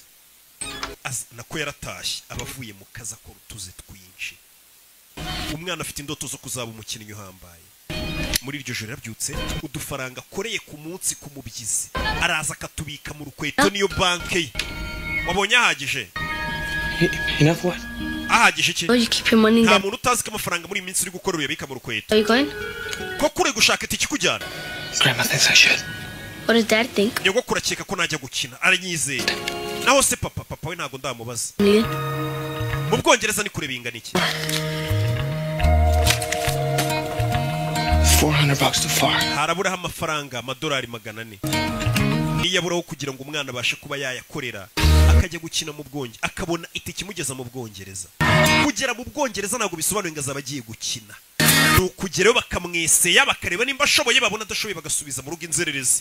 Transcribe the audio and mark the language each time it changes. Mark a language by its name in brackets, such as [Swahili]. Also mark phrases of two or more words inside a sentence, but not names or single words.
[Kinyarwanda] Nako yaratashye abavuye mu kaza ko rutuze twinshi. Umwana afite indoto zo kuzaba umukinnyi uhambaye. Muri iryo joro yarabyutse udufaranga akoreye ku munsi ku mubyizi araza akatubika mu rukweto niyo banke ye. Wabonye ahagije? [English] Enough what? [Kinyarwanda] Ahagije iki? Nta muntu utazi ko amafaranga muri iminsi uri gukora uyabika mu rukweto. [English] Are you going? [Kinyarwanda] Ko kure gushaka itiki kujyana? [English] Grandma thinks I should. What does Dad think? [Kinyarwanda] Nyogokuru akeka ko najya gukina aranyizeye. Naho se papa we ntago ndamubaza. Mu Bwongereza ni kure bingana iki? [English] $400 too far. [Kinyarwanda] Haraburaho amafaranga amadolari 400. Niyaburaho kugira ngo umwana abashe kuba yayakorera akajya gukina mu Bwongereza akabona itike imugeza mu Bwongereza. Kugera mu Bwongereza ntago bisobanuye ngo azaba agiye gukina. Nukugerayo bakamweseya bakareba nimba ashoboye babona adashoboye bagasubiza mu rugo inzererezi.